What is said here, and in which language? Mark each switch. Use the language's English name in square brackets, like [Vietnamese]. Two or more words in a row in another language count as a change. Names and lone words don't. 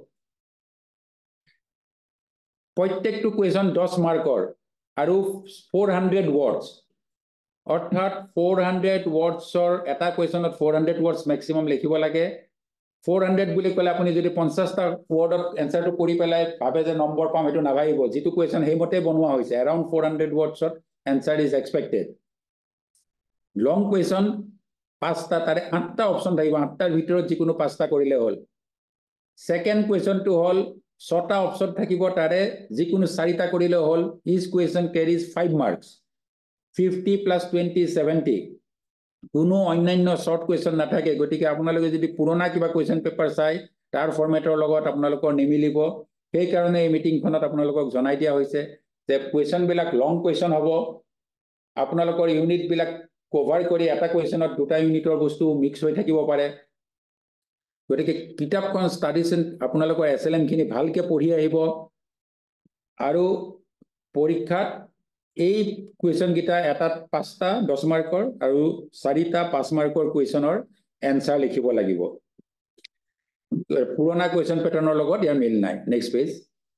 [Assamese] প্ৰত্যেকটো কোৱেশ্চন 10 মাৰ্কৰ আৰু 400 ওয়ার্ডস অৰ্থাৎ 400 ওয়ার্ডসৰ এটা কোৱেশ্চনত 400 [English] words maximum [Assamese] লিখিব লাগে 400 বুলি কলে আপুনি যদি 50টা ওয়ার্ডত এনসাৰটো কৰি পেলাই ভাবে যে নম্বৰ পাম এটো নাভাবিব যেটো কোৱেশ্চন হেমতে বনোৱা হৈছে अराउंड 400 ওয়ার্ডসত [English] answer is expected long question [Assamese] 5টা তাৰে 8টা অপচন থাকিব 8টাৰ ভিতৰত যিকোনো 5টা কৰিলে হ'ল সেকেন্ড কোৱেশ্চনটো হ'ল 6টা অপচন থাকিব তাৰে যিকোনো 4টা কৰিলে হ'ল [English] each question carries 5 marks 50 plus 20 70 [Assamese] কোনো অন্যান্য [English] short question [Assamese] নাথাকে গতিকে আপোনালোকে যদি পুৰণা কিবা [English] question paper [Assamese] চাই তাৰ ফৰমেটৰ লগত আপোনালোকৰ নিমিলিব সেই কাৰণে এই মিটিংখনত আপোনালোকক জনাই দিয়া হৈছে যে কোৱেশ্চন বিলাক [English] long question [Assamese] হ'ব আপোনালোকৰ ইউনিট বিলাক কভাৰ কৰি এটা কোৱেশ্চনত দুটা ইউনিটৰ বস্তু মিক্স হৈ থাকিব পাৰে গতিকে কিতাপখন ষ্টাডি আপোনালোকৰ এছএলএম খিনি ভালকে পঢ়ি আহিব আৰু পৰীক্ষাত এই কোৱেশ্চন গিটা এটাত 5টা 10 মাৰ্কৰ আৰু 4টা 5 মাৰ্কৰ কোৱেশ্চনৰ এনসাৰ লিখিব লাগিব পুৰণা কোৱেশ্চন প্যাটাৰ্নৰ লগত ইয়াৰ মিল নাই [English] next page